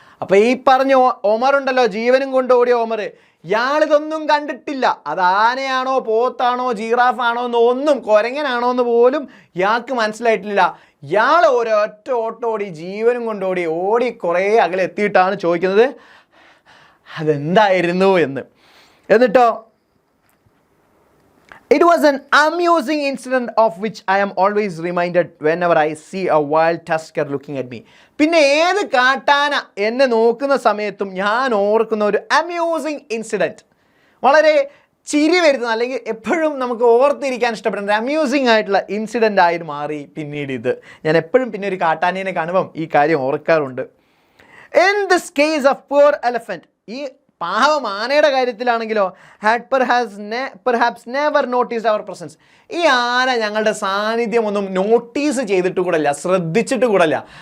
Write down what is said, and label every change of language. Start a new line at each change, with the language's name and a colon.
Malayalam: അപ്പോൾ ഈ പറഞ്ഞ ഒമർ ഉണ്ടല്ലോ, ജീവനും കൊണ്ട് ഓടിയ ഒമർ, ഇയാളിതൊന്നും കണ്ടിട്ടില്ല. അത് ആനയാണോ പോത്താണോ ജീറാഫാണോ എന്നൊന്നും, കുരങ്ങനാണോ എന്ന് പോലും ഇയാൾക്ക് മനസ്സിലായിട്ടില്ല. ഇയാൾ ഒരൊറ്റ ഓട്ടോടി ജീവനും കൊണ്ടോടി ഓടി കുറേ അകലെ എത്തിയിട്ടാണ് ചോദിക്കുന്നത് അതെന്തായിരുന്നു എന്ന്.
English: എന്നിട്ടോ it was an amusing incident of which I am always reminded whenever I see a wild tusker looking at me.
Malayalam: പിന്നെ ഏത് കാട്ടാന എന്നെ നോക്കുന്ന സമയത്തും ഞാൻ ഓർക്കുന്ന ഒരു അമ്യൂസിങ് ഇൻസിഡൻറ്റ്, വളരെ ചിരി വരുന്ന അല്ലെങ്കിൽ എപ്പോഴും നമുക്ക് ഓർത്തിരിക്കാൻ ഇഷ്ടപ്പെടുന്ന ഒരു അമ്യൂസിങ് ആയിട്ടുള്ള ഇൻസിഡൻ്റ് ആയി മാറി പിന്നീട് ഇത്. ഞാൻ എപ്പോഴും പിന്നെ ഒരു കാട്ടാനേനെ കാണുമ്പം ഈ കാര്യം ഓർക്കാറുണ്ട്.
English: In this case of poor elephant,
Malayalam: ഈ പാവം ആനയുടെ കാര്യത്തിലാണെങ്കിലോ
English: had perhaps never noticed our presence,
Malayalam: ഈ ആന ഞങ്ങളുടെ സാന്നിധ്യമൊന്നും നോട്ടീസ് ചെയ്തിട്ട് കൂടല്ല, ശ്രദ്ധിച്ചിട്ട് കൂടല്ല.